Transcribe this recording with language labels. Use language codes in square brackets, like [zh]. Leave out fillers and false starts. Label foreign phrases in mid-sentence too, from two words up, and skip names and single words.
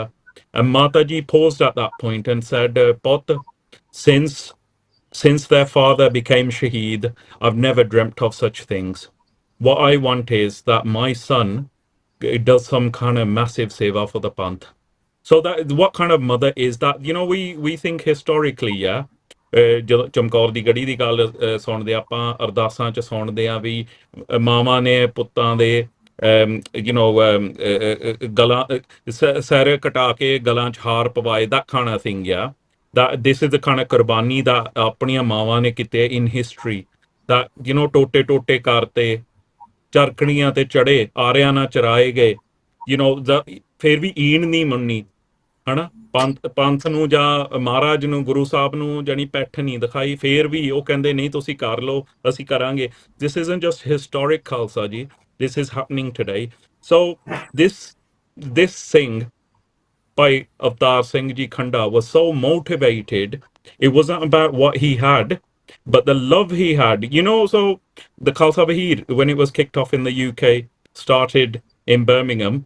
[en] And Mataji paused at that point and said, Pot, since their father became Shaheed, I've never dreamt of such things. What I want is that my son does some kind of massive seva for the Panth. So that what kind of mother is that? We think historically, yeah. [pa] ਜਦੋਂ ਚਮਕੌਰ ਦੀ ਗੜੀ ਦੀ ਗੱਲ ਸੁਣਦੇ ਆਪਾਂ ਅਰਦਾਸਾਂ ਚ ਸੁਣਦੇ ਆ ਵੀ ਮਾਵਾਂ ਨੇ ਪੁੱਤਾਂ ਦੇ ਗਲਾਂ ਸਿਰ ਕਟਾ ਕੇ ਗਲਾਂ ਚ ਹਾਰ ਪਵਾਏ, [en] that kind of thing, yeah. That this is the kind of [pa] ਕੁਰਬਾਨੀ that ਆਪਣੀਆਂ ਮਾਵਾਂ ਨੇ ਕੀਤੇ [en] in history, that [pa] ਟੋਟੇ ਟੋਟੇ ਕਰਤੇ, ਚਰਖੜੀਆਂ ਤੇ ਚੜੇ, ਆਰਿਆਂ ਨਾਲ ਚਰਾਏ ਗਏ, ਫਿਰ ਵੀ ਈਣ ਨਹੀਂ ਮੰਨੀ, ਹਨਾ, ਪੰਥ ਨੂੰ ਜਾਂ ਮਹਾਰਾਜ ਨੂੰ, ਗੁਰੂ ਸਾਹਿਬ ਨੂੰ ਜਾਨੀ ਪੈਠ ਨਹੀਂ ਦਿਖਾਈ, ਫੇਰ ਵੀ ਉਹ ਕਹਿੰਦੇ ਨਹੀਂ ਤੁਸੀਂ ਕਰ ਲਓ, ਅਸੀਂ ਕਰਾਂਗੇ. [en] This isn't just historic, Khalsa ji, this is happening today. So this thing by Avtar Singh Ji Khanda was so motivated. It wasn't about what he had, but the love he had. So the Khalsa Bahir, when it was kicked off in the UK, started in Birmingham.